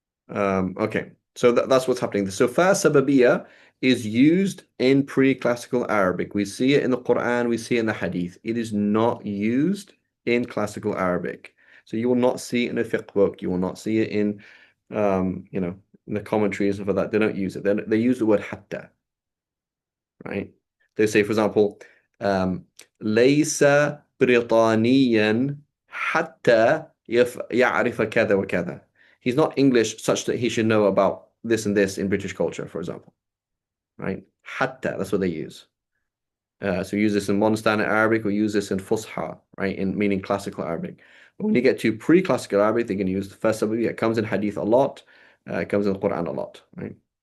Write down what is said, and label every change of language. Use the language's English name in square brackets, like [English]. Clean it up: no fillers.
[English] Okay, so that's what's happening. So fa sababiyya is used in pre-classical Arabic. We see it in the Quran, we see it in the Hadith. It is not used in classical Arabic. So you will not see it in a fiqh book. You will not see it in, in the commentaries and for that. They don't use it. They use the word hatta, right? They say, for example, [Arabic] ليس بريطانيا حتى يعرف كذا وكذا. [English] He's not English such that he should know about this and this in British culture, for example, right? Hatta, that's what they use. So use this in modern standard Arabic or use this in Fusha, right? In meaning classical Arabic. But when you get to pre-classical Arabic, they're going to use the first sababiyya. It comes in Hadith a lot. It comes in the Quran a lot, right?